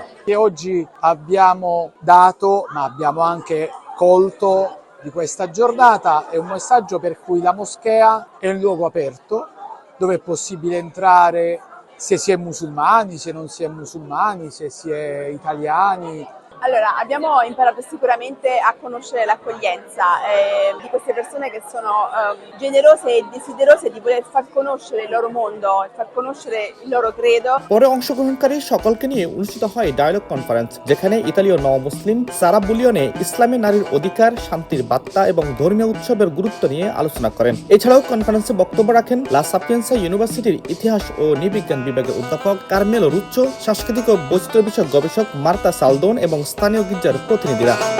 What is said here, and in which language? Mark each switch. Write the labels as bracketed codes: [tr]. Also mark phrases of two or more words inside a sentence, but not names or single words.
[it] Che oggi abbiamo dato, ma abbiamo anche colto di questa giornata è un messaggio per cui la moschea è un luogo aperto dove è possibile entrare se si è musulmani, se non si è musulmani, se si è italiani. Allora, abbiamo imparato sicuramente a conoscere l'accoglienza di queste persone che sono generose e desiderose di voler far conoscere il loro mondo, far conoscere il loro credo. [bn] পরে অংশগ্রহণকারী সকলকে নিয়ে অনুষ্ঠিত হয় ডায়ালগ কনফারেন্স, যেখানে ইতালীয় নও-মুসলিম সারা বুলিয়নে ইসলামী নারীর অধিকার, শান্তির বার্তা এবং ধর্মীয় উৎসবের গুরুত্ব নিয়ে আলোচনা করেন। এছাড়াও কনফারেন্সে বক্তব্য রাখেন লা সাপিয়েন্সা ইউনিভার্সিটির ইতিহাস ও নৃবিজ্ঞান বিভাগের অধ্যাপক কার্মেলো রুচ্চো, সাংস্কৃতিক ও বৈচিত্র্য বিষয়ক গবেষক মার্তা সালদোন এবং স্থানীয় গির্জার প্রতিনিধিরা।